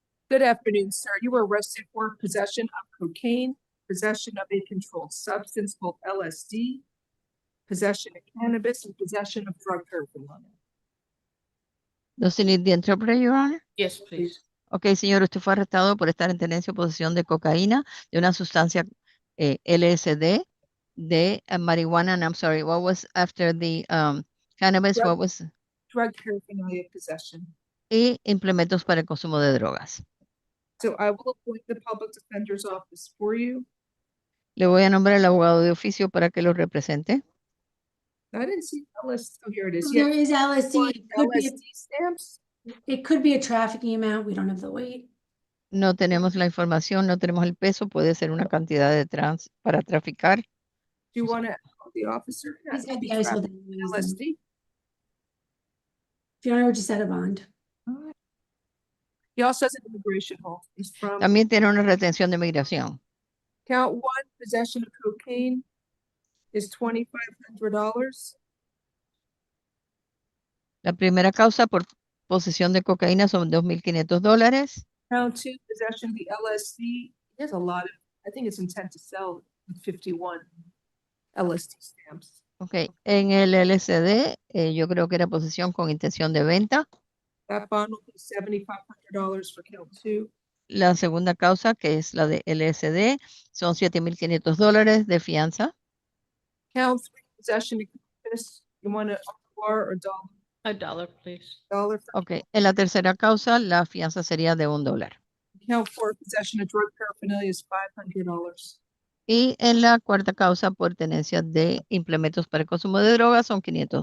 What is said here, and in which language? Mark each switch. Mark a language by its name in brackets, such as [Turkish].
[English] Good afternoon, sir. You were arrested for possession of cocaine, possession of a controlled substance called LSD, possession of cannabis, and possession of drug paraphernalia. Does he need the interpreter, Your Honor? Yes, please. [Spanish] Ok, señor, usted fue arrestado por estar en tenencia o posesión de cocaína, de una sustancia LSD, de marijuana, [English] and I'm sorry, what was after the cannabis, what was? Drug paraphernalia possession. [Spanish] Y implementos para el consumo de drogas. [English] So I will appoint the public defender's office for you. [Spanish] Le voy a nombrar al abogado de oficio para que lo represente. [English] I didn't see LSD. Oh, here it is. There is LSD. It could be LSD stamps. It could be a trafficking amount. We don't have the weight. [Spanish] No tenemos la información, no tenemos el peso, puede ser una cantidad de para traficar. [English] Do you want to call the officer? He's got the ice with LSD. Fiona would just set a bond. He also has an immigration hold. He's from [Spanish] También tiene una retención de migración. [English] count 1, possession of cocaine is $2,500. [Spanish] La primera causa por posesión de cocaína son $2,500. [English] Count 2, possession of the LSD. He has a lot of, I think it's intent to sell 51 LSD stamps. [Spanish] Ok, en el LSD, yo creo que era posesión con intención de venta. [English] That bond will be $7,500 for count 2. [Spanish] La segunda causa, que es la de LSD, son $7,500 de fianza. [English] Count 3, possession of cannabis. You want a bar or dollar? $1, please. $1. [Spanish] Ok, en la tercera causa, la fianza sería de $1. [English] Count 4, possession of drug paraphernalia is $500. [Spanish] Y en la cuarta causa, por tenencia de implementos para el consumo de drogas, son $500